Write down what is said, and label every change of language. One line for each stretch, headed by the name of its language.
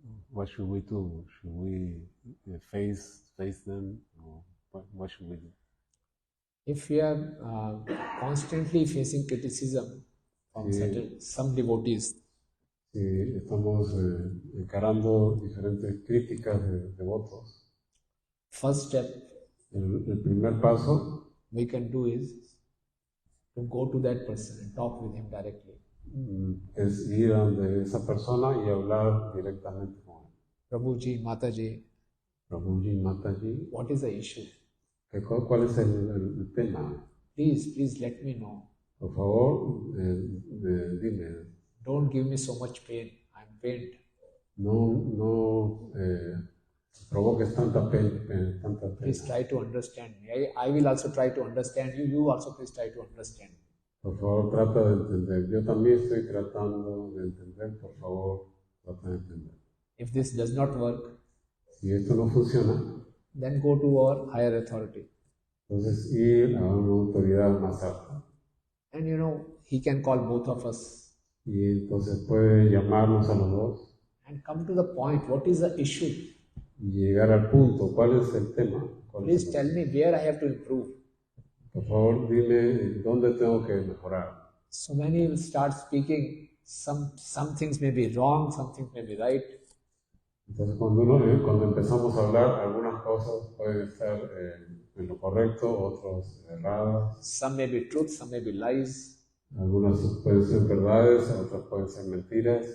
English: What should we do? Should we face them, or what should we do? If we are constantly facing criticism from some devotees,
Spanish: Si estamos encarando diferentes críticas de devotos,
English: first step
Spanish: el primer paso
English: we can do is to go to that person and talk with him directly.
Spanish: es ir a donde esa persona y hablar directamente con él.
English: Prabhuji, Mataji,
Spanish: Prabhuji, Mataji,
English: what is the issue?
Spanish: ¿cuál es el tema?
English: Please let me know.
Spanish: Por favor, dime.
English: Don't give me so much pain. I'm pained.
Spanish: No provoques tanta pena.
English: Please try to understand me. I will also try to understand you. You also please try to understand.
Spanish: Por favor, trata de entender. Yo también estoy tratando de entender. Por favor, trata de entender.
English: If this does not work,
Spanish: Si esto no funciona,
English: then go to our higher authority.
Spanish: entonces ir a una autoridad más alta.
English: And he can call both of us.
Spanish: Y entonces puede llamarnos a los dos.
English: And come to the point. What is the issue?
Spanish: Y llegar al punto. ¿Cuál es el tema?
English: Please tell me where I have to improve.
Spanish: Por favor, dime dónde tengo que mejorar.
English: So when he will start speaking, some things may be wrong, some things may be right.
Spanish: Entonces, cuando empezamos a hablar, algunas cosas pueden estar en lo correcto, otras erradas.
English: Some may be truth, some may be lies.
Spanish: Algunas pueden ser verdades, otras pueden ser mentiras.